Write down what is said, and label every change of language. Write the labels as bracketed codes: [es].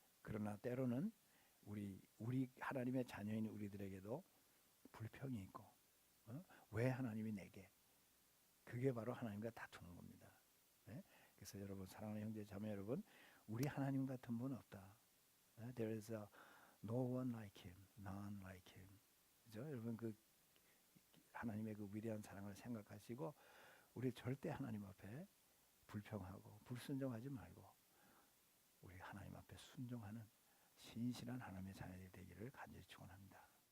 [ko] 그러나 때로는 우리 하나님의 자녀인 우리들에게도 불평이 있고 왜 하나님이 내게, 그게 바로 하나님과 다투는 겁니다. 네? 그래서 여러분, 사랑하는 형제 자매 여러분, 우리 하나님 같은 분 없다. [en] There is no one like him, none like him. [ko] 그죠? 여러분, 그 하나님의 그 위대한 사랑을 생각하시고 우리 절대 하나님 앞에 불평하고 불순종하지 말고 우리 하나님 앞에 순종하는 신실한 하나님의 자녀들이 되기를 간절히 축원합니다.